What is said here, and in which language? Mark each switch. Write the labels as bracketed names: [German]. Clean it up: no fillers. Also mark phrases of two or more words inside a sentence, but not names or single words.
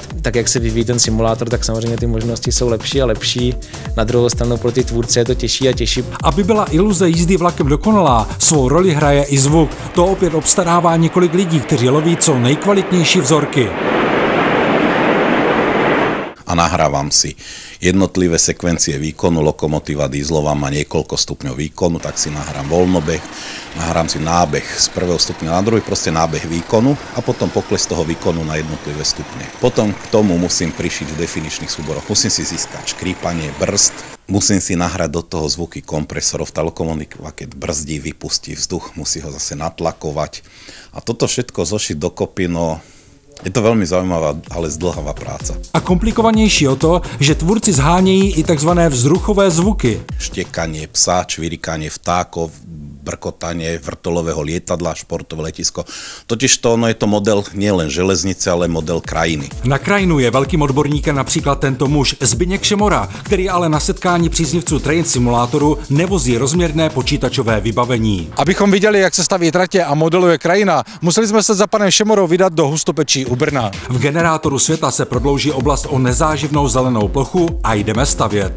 [Czech] Tak jak se vyvíjí ten simulátor, tak samozřejmě ty možnosti jsou lepší a lepší. Na druhou stranu pro ty tvůrce je to těžší a těžší. Aby byla iluze jízdy vlakem dokonalá, svou roli hraje i zvuk. To opět obstarává několik lidí, kteří loví co nejkvalitnější vzorky. [Slovak] A nahrávam si jednotlivé sekvencie výkonu. Lokomotíva dieselová má niekoľko stupňov výkonu, tak si nahrám voľnobeh, nahrám si nábeh z prvého stupňa na druhý, proste nábeh výkonu a potom pokles toho výkonu na jednotlivé stupne. Potom k tomu musím prišiť v definičných súboroch. Musím si získať škrípanie brzd, musím si nahrať do toho zvuky kompresorov. Tá lokomotíva, keď brzdí, vypustí vzduch, musí ho zase natlakovať. A toto všetko zošiť dokopy, [Czech] no je to velmi zajímavá, ale zdlhavá práce. A komplikovanější o to, že tvůrci zhánějí i takzvané vzruchové zvuky. [Slovak] Štěkanie psa, čvirikanie vtákov, brkotanie vrtolového lietadla, športové letisko. Totižto ono je to model nielen železnice, ale model krajiny. [Czech] Na krajinu je velkým odborníkem například tento muž Zbyněk Šemora, který ale na setkání příznivců train simulátoru nevozí rozměrné počítačové vybavení. Abychom viděli, jak se staví tratě a modeluje krajina, museli jsme se za panem Šemorou vydat do Hustopečí u Brna. V generátoru světa se prodlouží oblast o nezáživnou zelenou plochu a jdeme stavět.